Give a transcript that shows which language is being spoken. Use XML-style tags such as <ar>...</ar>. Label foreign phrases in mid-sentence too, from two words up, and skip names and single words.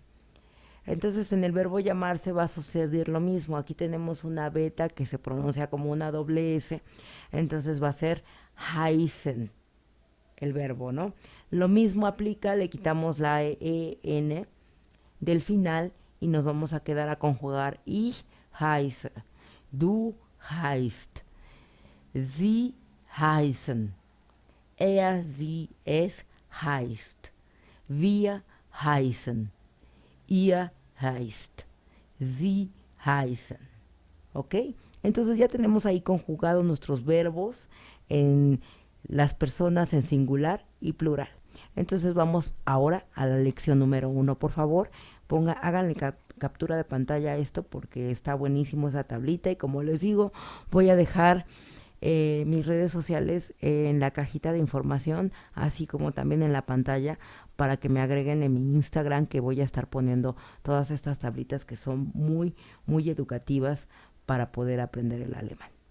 <es>Entonces en el verbo llamarse va a suceder lo mismo. Aquí tenemos una beta que se pronuncia como una doble S, entonces va a ser heißen el verbo, ¿no? Lo mismo aplica, le quitamos la EN del final y nos vamos a quedar a conjugar</es> <de>ich heiße, du heißt, sie heißen, sie, es heißt, wir heißen, ihr heißt, sie heißen.</de> <es>¿Ok? Entonces ya tenemos ahí conjugados nuestros verbos en las personas en singular y plural. Entonces vamos ahora a la lección número 1. Por favor, háganle captura de pantalla a esto porque está buenísimo esa tablita y como les digo, voy a dejar mis redes sociales en la cajita de información, así como también en la pantalla para que me agreguen en mi Instagram, que voy a estar poniendo todas estas tablitas que son muy, muy educativas para poder aprender el alemán.</es>